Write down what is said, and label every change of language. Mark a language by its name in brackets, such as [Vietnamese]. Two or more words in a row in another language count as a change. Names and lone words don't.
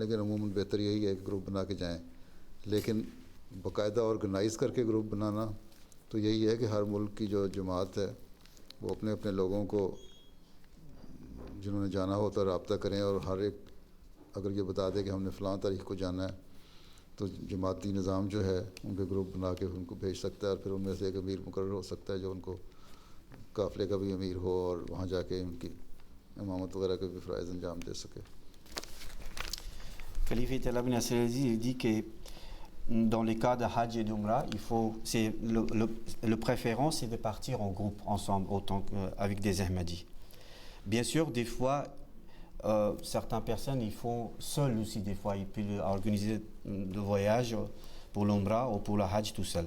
[Urdu] لیکن عموماً بہتر یہی ہے کہ گروپ بنا کے جائیں۔ لیکن باقاعدہ آرگنائز کر کے گروپ بنانا تو یہی ہے کہ ہر ملک کی جو جماعت ہے وہ اپنے اپنے لوگوں کو جنہوں نے جانا ہو تو رابطہ کریں اور ہر ایک اگر یہ بتا دے کہ ہم نے فلاں تاریخ کو جانا ہے تو جماعتی نظام جو ہے ان کے گروپ بنا کے ان کو بھیج سکتا ہے اور پھر ان میں سے ایک امیر مقرر ہو سکتا ہے جو ان کو قافلے کا بھی امیر ہو اور وہاں جا کے ان کی امامت وغیرہ کے بھی فرائض انجام دے سکے. [French] Khalife Talab bin Abdelaziz, il dit que dans les cas de Hajj et d'Umrah, c'est le préférence, c'est de partir en groupe, ensemble, autant qu'avec des Ahmadis. Bien sûr, des fois, certaines personnes, ils font seuls aussi, des fois, ils peuvent organiser des voyages pour l'Umrah ou pour la Hajj tout seul.